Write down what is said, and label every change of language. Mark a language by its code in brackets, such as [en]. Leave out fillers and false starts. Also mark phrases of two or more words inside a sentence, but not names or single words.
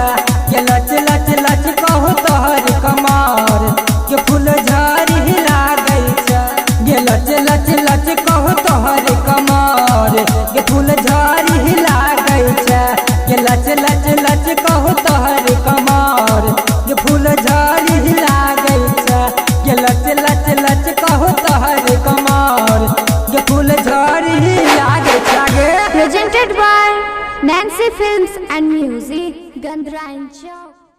[mai] के लच लच लच कहू तोहर कमर के फूल झड़ी लागै छै के लच लच लच कहू तोहर कमर के फूल झड़ी लागै छै के लच लच लच कहू तोहर कमर के फूल झड़ी लागै छै के लच लच लच कहू तोहर कमर के फूल झड़ी लागै छै [en] Presented by Nancy Films and Music, Gandhra and Joe.